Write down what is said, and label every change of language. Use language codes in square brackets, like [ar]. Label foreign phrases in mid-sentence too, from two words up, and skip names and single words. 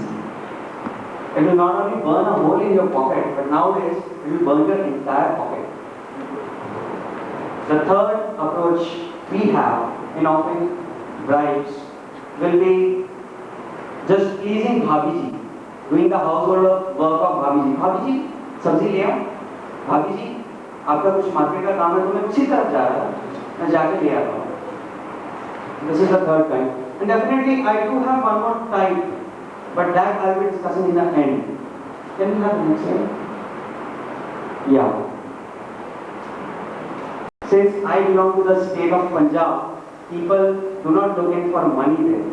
[en] It will not only burn a hole in your pocket, but nowadays it will burn your entire pocket. The third approach we have in offering bribes will be just pleasing Bhabhi ji, doing the household work of Bhabhi ji. [hi] भाभी जी, सब्ज़ी ले आओ. भाभी जी, आपका कुछ मार्केट का काम है तो मैं उसी तरफ जा रहा हूँ, मैं जाके ले आता हूँ. [en] This is the third kind. And definitely I do have one more type, but that I will be discussing in the end. Can we have the next slide? Yeah. Since I belong to the state of Punjab, people do not look in for money there.